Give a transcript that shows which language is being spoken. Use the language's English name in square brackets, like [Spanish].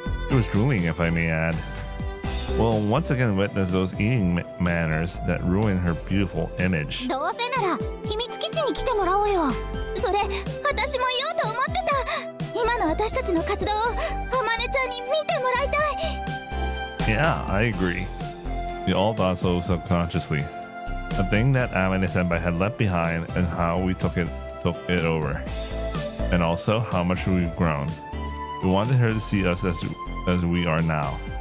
[English] It was drooling, if I may add. We'll once again witness those eating manners that ruin her beautiful image. [Japanese] どうせなら秘密基地に来てもらおうよ。それ私も言おうと思ってた。今の私たちの活動をあまねちゃんに見てもらいたい。 [English] Yeah, I agree. We all thought so subconsciously. A thing that Amane Senpai had left behind and how we took it over. And also how much we've grown. We wanted her to see us as we are now.